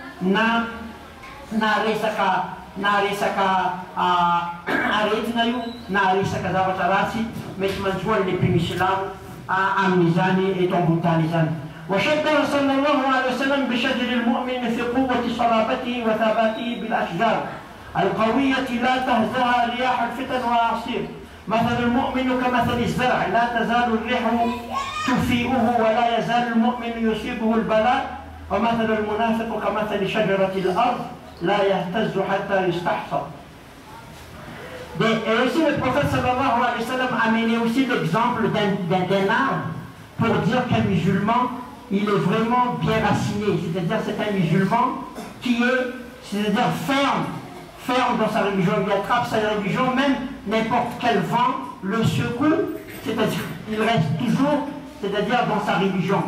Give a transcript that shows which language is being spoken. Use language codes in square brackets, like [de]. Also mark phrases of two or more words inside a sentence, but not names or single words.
[mg] na resaka aretina io na resaka zavatra ratsy mety manjoany le mpimislamo amin'izany eto ambony tany izany [ar] وشبه صلى الله عليه وسلم بشجر المؤمن في قوة صلابته وثباته بالأشجار القوية لا تهزها رياح الفتن والأعاصير مثل المؤمن كمثل الزرع لا تزال الريح تفيئه ولا يزال المؤمن يصيبه البلاء ومثل المنافق كمثل شجرة الأرض لا يهتز حتى يستحصى. [fr] Et aussi le prophète [ar] صلى الله عليه وسلم [fr] a amené aussi l'exemple d'un arbre pour dire qu'un musulman il est vraiment bien raciné, c'est-à-dire c'est un musulman qui est, c'est-à-dire ferme dans sa religion, il attrape sa religion, même n'importe quel vent le secoue, c'est-à-dire il reste toujours, c'est-à-dire dans sa religion.